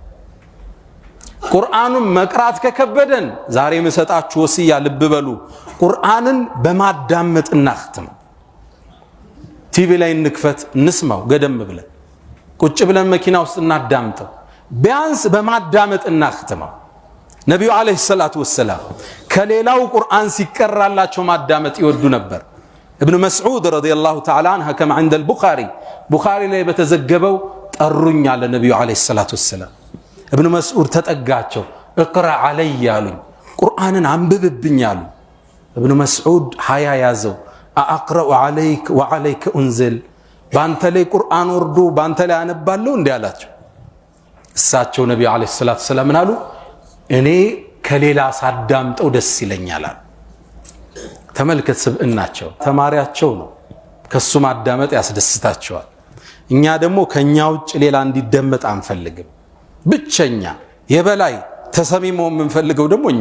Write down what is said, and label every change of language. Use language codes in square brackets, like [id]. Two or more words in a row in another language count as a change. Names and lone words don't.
[am] ቁርአኑን መቅራት ከከበደን ዛሬ መሰጣችሁ ወሲያ ልብ በሉ። ቁርአንን በማዳመጥ እናختም። ቲቪ ላይ እንክፈት እንስማው፣ ገደም ብለን ቁጭ ብለን መኪና ውስጥ እናዳምጠው። ቢያንስ በማዳመጥ እናختመው። ነብዩ [ar] عليه الصلاة والسلام [am] ከሌላው ቁርአን ሲቀራላቸው ማዳመጥ ይወዱ ነበር። [ar] ابن مسعود رضي الله تعالى عنه كما عند البخاري [am] ላይ በተዘገበው ጠሩኝ አለ ነብዩ [ar] عليه الصلاة والسلام [am] ابن مسعود ተጠጋቸው [ar] اقرا علي [am] ያሉኝ ቁርአንን አንብብብኝ አሉ ابن مسعود ሀያ ያዘው [ar] اقرا عليك وعليك انزل [am] ባንተ ላይ ቁርአን ወርዶ ባንተ ላይ አነባለሁ እንዴ አላቸው እሳቸው ነብዩ [ar] عليه الصلاة والسلام [am] አሉ እኔ ከሌላ ሳዳምጠው ደስ ይለኛል አሉ ተመልከት ስብእናቸው ተማሪያቸው ነው ከሱ ማዳመጥ ያስደስታቸዋል እኛ ደግሞ ከኛ ውጭ ሌላ እንዲደመጥ አንፈልግም ብቸኛ የበላይ ተሰሚሞ የምንፈልገው ደግሞ እኛ